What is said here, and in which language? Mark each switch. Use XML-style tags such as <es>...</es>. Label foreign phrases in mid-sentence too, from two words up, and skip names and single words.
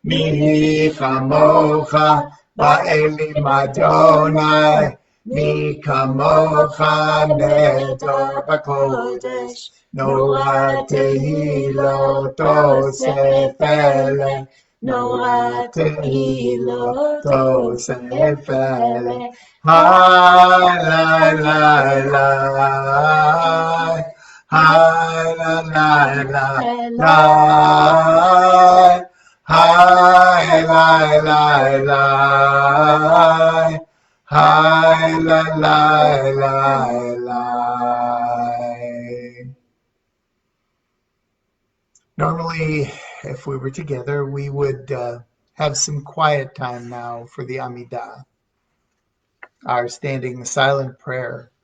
<he>מי כמוך באלים אדוני, מי כמוך נהדר בקודש, נורא תהילתו ספלא, נורא תהילתו ספלא. היי ליי ליי ליי, היי ליי ליי ליי, היי ליי ליי ליי, היי ליי</he> <en>light, light, light. Normally, if we were together, we would have some quiet time now for the Amidah, our standing silent prayer.</en>